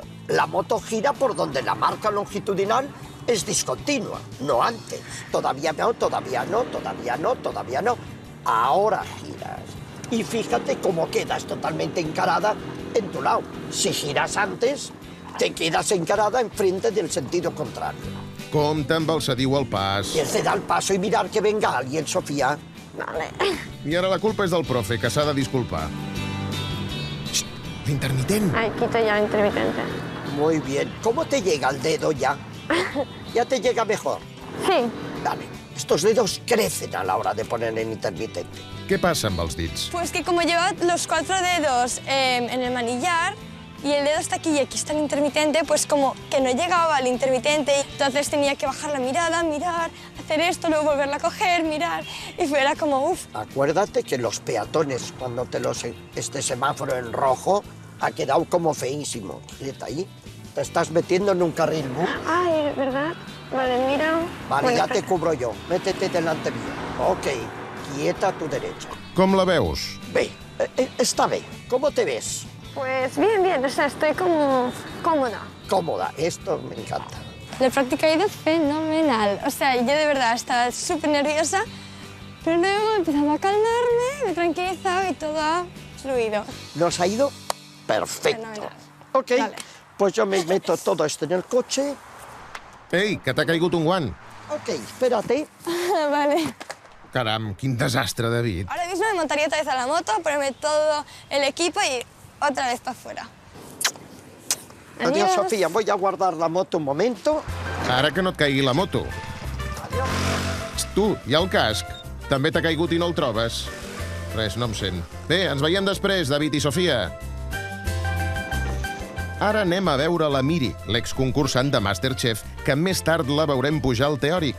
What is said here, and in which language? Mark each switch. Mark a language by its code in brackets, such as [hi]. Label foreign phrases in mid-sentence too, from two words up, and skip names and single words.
[es] La moto gira por donde la marca longitudinal es discontinua, no antes. Todavía no, todavía no, todavía no, todavía no. Ahora giras. Y fíjate cómo quedas totalmente encarada en tu lado. Si giras antes, te quedas encarada enfrente del sentido contrario. [ca] Compte amb el cediu al pas. [es] Tienes que dar el paso y mirar que venga alguien, Sofía. Vale. [ca] I ara la culpa és del profe, que s'ha de disculpar. Xxt, l'intermitent. [es] Ahí quito ya el intermitente. Muy bien. ¿Cómo te llega el dedo ya? ¿Ya te llega mejor? Sí. Dale. Estos dedos crecen a la hora de poner el intermitente. [ca] Què passa amb els dits? [es] Pues que como lleva los 4 dedos en el manillar y el dedo está aquí y aquí está el intermitente, pues como que no llegaba el intermitente, entonces tenía que bajar la mirada, mirar, hacer esto, luego volverla a coger, mirar, y era como uff. Acuérdate que los peatones, cuando este semáforo en rojo, ha quedado como feísimo. Quieta ahí. Te estás metiendo en un carril. Ay, es verdad. Vale, mira. Vale, Bueno, ya te cubro yo. Métete delante mío. Ok, quieta a tu derecha. [ca] Com la veus? [es] Ve, está bien. ¿Cómo te ves? Pues bien, bien, o sea, estoy como cómoda. Cómoda, esto me encanta. La práctica ha ido fenomenal. O sea, yo de verdad estaba súper nerviosa, pero luego he empezado a calmarme, me he tranquilizado y todo ha fluido. Nos ha ido perfecto. Fenomenal. Ok, Vale. pues yo me meto todo esto en el coche. [ca] Ei, que t'ha caigut un guant. [es] Ok, espérate. Vale. [ca] Caram, quin desastre, David. [es] Ahora mismo me montaría otra vez a la moto, ponerme todo el equipo y otra vez para afuera. Adiós, Sofía. Voy a guardar la moto un momento. [ca] Ara que no et caigui la moto. Tu, i el casc? També t'ha caigut i no el trobes? Res, no em sent. Bé, ens veiem després, David i Sofia. Ara anem a veure la Miri, l'exconcursant de Masterchef, que més tard la veurem pujar al teòric.